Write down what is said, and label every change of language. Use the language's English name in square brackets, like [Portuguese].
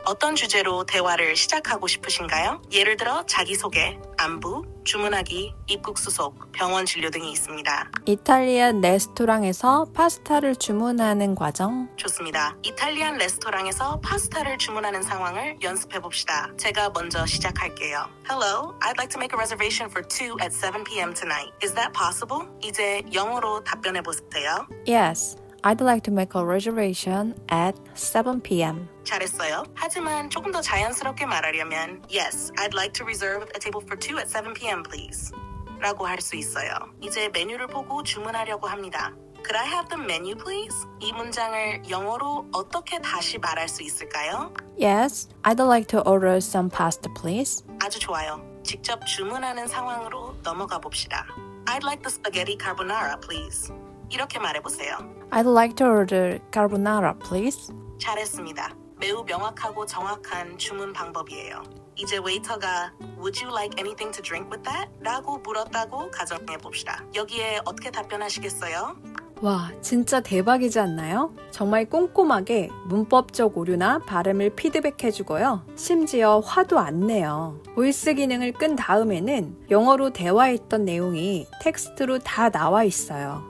[Korean] 어떤 주제로 대화를 시작하고 싶으신가요? 예를 들어 자기소개, 안부, 주문하기, 입국 수속, 병원 진료 등이 있습니다. 이탈리안 레스토랑에서 파스타를 주문하는 과정. 좋습니다. 이탈리안 레스토랑에서 파스타를 주문하는 상황을 연습해 봅시다. 제가 먼저 시작할게요. [English] Hello, I'd like to make a reservation for 2 at 7 p.m. tonight. Is that possible? [Korean] 이제 영어로 답변해 보세요. [English] Yes, I'd like to make a reservation at 7 p.m. [Korean] 잘했어요. 하지만 조금 더 자연스럽게 말하려면 [English] Yes, I'd like to reserve a table for 2 at 7 p.m. [Korean] please. 라고 할 수 있어요. 이제 메뉴를 보고 주문하려고 합니다. [English] Could I have the menu please? [Korean] 이 문장을 영어로 어떻게 다시 말할 수 있을까요? [English] Yes, I'd like to order some pasta please. [Korean] 아주 좋아요. 직접 주문하는 상황으로 넘어가 봅시다. [English] I'd like the spaghetti carbonara please. [Korean] 이렇게 말해보세요. [English] I'd like to order carbonara please. [Korean] 잘했습니다. 매우 명확하고 정확한 주문 방법이에요. 이제 웨이터가 [English] Would you like anything to drink with that? [Korean] 라고 물었다고 가정해봅시다. 여기에 어떻게 답변하시겠어요? 와, 진짜 대박이지 않나요? 정말 꼼꼼하게 문법적 오류나 발음을 피드백해주고요. 심지어 화도 안 내요. 보이스 기능을 끈 다음에는 영어로 대화했던 내용이 텍스트로 다 나와 있어요.